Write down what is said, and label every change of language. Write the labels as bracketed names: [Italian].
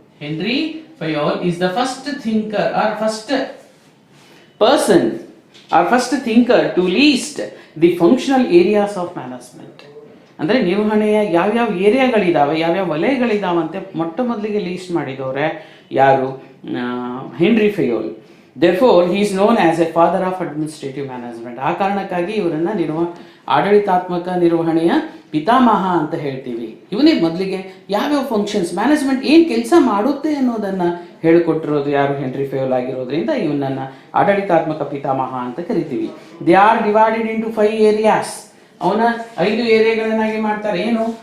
[English] Henri Fayol is the first thinker or first person or first thinker to list the functional areas of management. [Kannada] ಅಂದರೆ ನಿರ್ವಹಣೆಯ ಯಾವ್ಯಾವ ಏರಿಯಾಗಳಿದ್ದಾವೆ, ಯಾವ್ಯಾವ ವಲಯಗಳಿದ್ದಾವಂತೆ ಮೊಟ್ಟ ಮೊದಲಿಗೆ ಲೀಸ್ಟ್ ಮಾಡಿದವರೆ ಯಾರು? Henry ಫಯೋಲ್. [English] Therefore, he is known as a father of administrative management. [Kannada] ಆ ಕಾರಣಕ್ಕಾಗಿ ಇವರನ್ನು ಆಡಳಿತಾತ್ಮಕ ನಿರ್ವಹಣೆಯ ಪಿತಾಮಹ ಅಂತ ಹೇಳ್ತೀವಿ. ಇವನೇ ಮೊದಲಿಗೆ ಯಾವ್ಯಾವ ಫಂಕ್ಷನ್ಸ್, ಮ್ಯಾನೇಜ್ಮೆಂಟ್ ಏನು ಕೆಲಸ ಮಾಡುತ್ತೆ ಅನ್ನೋದನ್ನು ಹೇಳಿಕೊಟ್ಟಿರೋದು ಯಾರು? ಹೆನ್ರಿ ಫಯೋಲ್ ಆಗಿರೋದ್ರಿಂದ ಇವನನ್ನು ಆಡಳಿತಾತ್ಮಕ ಪಿತಾಮಹ ಅಂತ ಕರಿತೀವಿ. [English] They are divided into 5 areas. [Kannada] ಅವನ 5 ಏರಿಯಾಗಳನ್ನಾಗಿ ಮಾಡ್ತಾರೆ. ಏನು?